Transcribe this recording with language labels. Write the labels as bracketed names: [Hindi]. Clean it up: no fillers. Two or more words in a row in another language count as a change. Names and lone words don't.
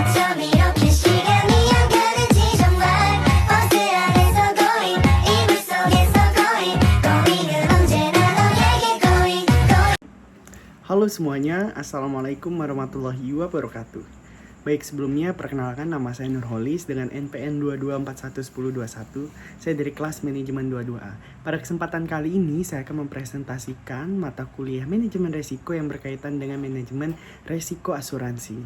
[Korean] 밤 이렇게 시간이 안 가는지 정말 버스 안에서 going 이불 속에서 [English] going going [Korean] 은 언제나 너에게 [English] going going. [Indonesian] Halo semuanya, Assalamualaikum warahmatullahi wabarakatuh. Baik, sebelumnya perkenalkan nama saya Nurholis dengan NPN 22411021. Saya dari kelas manajemen 22A. Pada kesempatan kali ini saya akan mempresentasikan mata kuliah manajemen resiko yang berkaitan dengan manajemen resiko asuransi.